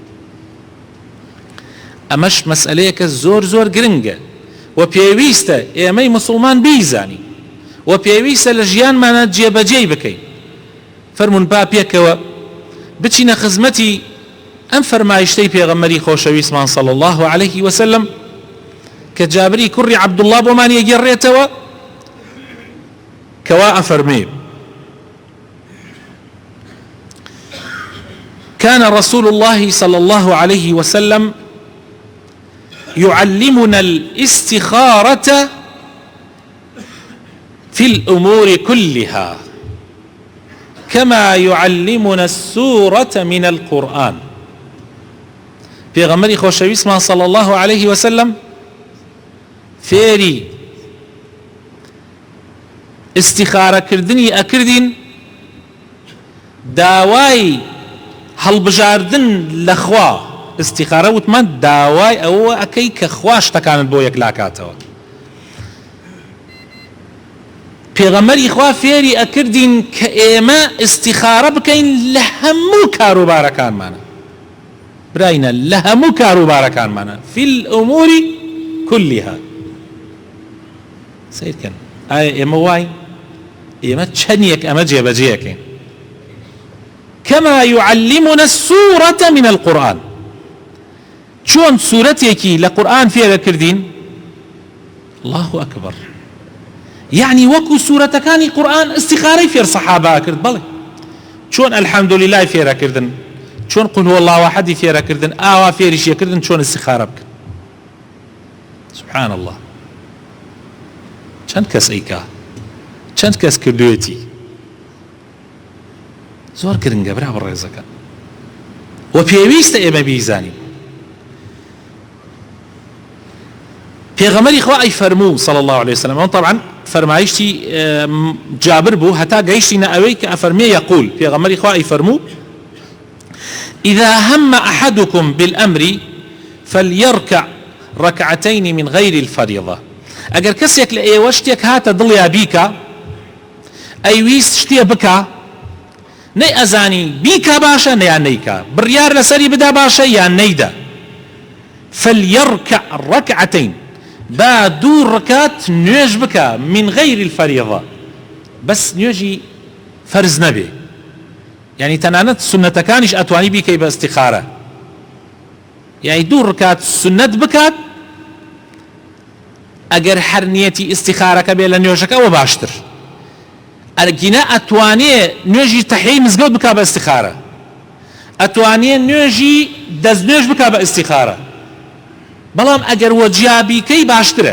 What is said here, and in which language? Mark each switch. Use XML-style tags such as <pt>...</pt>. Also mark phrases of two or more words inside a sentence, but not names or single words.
<ckb>ئەمەش مەسئلەیەکە زۆر زۆر گرنگە و پێویستە ئێمەی مسلمان بیزانی و پێویستە لە ژیانمانە جێبەجێی بکەین. فەرمون با پێکەوە بچینە خزمەتی ئەم فەرمایشتەی پێغەمبەری خۆشەویستمان</ckb> <ar>صلی الله عليه وسلم</ar> <ckb>کە جابری کوڕی عەبدوڵڵا بۆمان یەگێڕێتەوە،</ckb> <ar>كوا أفرمي: كان رسول الله صلى الله عليه وسلم يعلمنا الاستخارة في الأمور كلها كما يعلمنا السورة من القرآن.</ar> <ckb>پیغمبری خوشویستمان</ckb> <ar>صلى الله عليه وسلم</ar> <ckb>فێری استخارە کردنی ئەکردین، داوای هەڵبژاردن لە خوا استخارە وتمان داوای ئەوە ئەکەی کە خوا شتەکانت بۆ یەک لاکاتەوە. پێغەمبەری خوا فێری ئەکردین کە ئێمە استخارە بکەین لە هەموو کاروبارەکانمانە. براینە لە هەموو کاروبارەکانمانە</ckb> <ar>في الأمور كلها.</ar> <ckb>سیرکەن ئایا ئێمە وای ئێمە چەندێک ئەمە جێبەجێەکەین.</ckb> <ar>كما يعلمنا السورة من القرآن.</ar> <ckb>چۆن سورەتێکی لە قورآن فێرە کردین؟</ckb> <ar>الله أكبر.</ar> <ckb>يعني وەکو سورەتەکانی قورآن استخارەی فێر سەحابا کرد. بەڵێ چۆن</ckb> <ar>الحمد لله</ar> <ckb>فێرە کردن، چۆن</ckb> <ar>قل هو الله أحد</ar> <ckb>فێرە کردن، ئاوا فێریشیە کردن، چۆن استخارە بکەن.</ckb> <ar>سبحان الله.</ar> <ckb>چەند کەس ئەیکا، چەند کەس کردوێتی. زۆر گرنگە برا بەڕێزەکە و پێویستە ئێمە بیزانین. پێغەمبەری خوا ئەی فەرموو</ckb> <ar>صلی الله عليه وسلم،</ar> <ckb>ئەوە طبعا فەرمایشتی جابر بوو هەتا گەیشتینە ئەوەی کە ئەفەرمێ یەقول پێغەمبەری خوا ئەی فەرموو</ckb> <ar>إذا هم أحدكم بالأمر فليركع ركعتين من غير الفريضة.</ar> <ckb>ئەگەر کەسێک لە ئێوە شتێک هاتە دڵیا بیکە، ئەیویست شتێ بکە، نەی ئەزانی بیکە باشە نەیان نەیکە، بڕیار لەسەری بدا باشە یان نەیدا.</ckb> <ar>فليركع ركعتين،</ar> <ckb>با دوو ڕکات نوێژ بکە</ckb> <ar>من غير الفريضة،</ar> <ckb>بس نوێژی فەرز نەبێ، يعني تەنانەت سنەتەکانیش ئەتوانی بیکەی بە استیخارە، يعني دوو ڕکات سنەت بکات ئەگەر هەر نیەتی ئیستیخارەکە بێ لە نوێژەکەەوە باشتر. ئەرگینە ئەتوانێ نوێژی تەحیی مزگەوت بکا بە ئیستیخارە، ئەتوانێ نوێژی دەستنوێژ بکا بە ئیستیخارە، بەڵام ئەگەر وەجیا بیکەی باشترە.</ckb>